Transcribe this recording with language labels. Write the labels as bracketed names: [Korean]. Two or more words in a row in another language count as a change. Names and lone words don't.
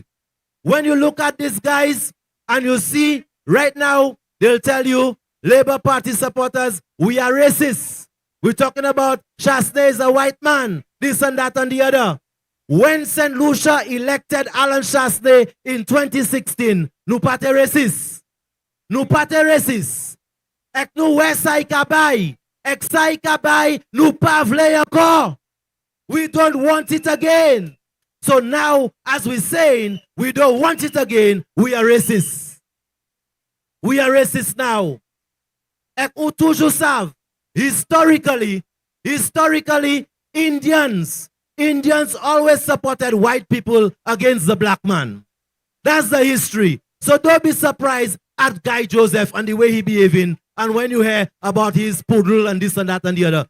[English] When you look at these guys and you see right now, they'll tell you, Labour Party supporters, we are racist. We're talking about Chasney is a white man, this and that and the other. When St. Lucia elected Alan Chasney in 2016, [Saint Lucian Creole French] nous pas racist. Nous pas racist. Ek nou wè sa ikabay. Ek sa ikabay, nou pa vle encore. [English] We don't want it again. So now, as we're saying, we don't want it again, we are racist. We are racist now. [Saint Lucian Creole French] Ek ou toujou sav, [English] historically, Indians always supported white people against the black man. That's the history. So don't be surprised at Guy Joseph and the way he behaving, and when you hear about his poodle and this and that and the other.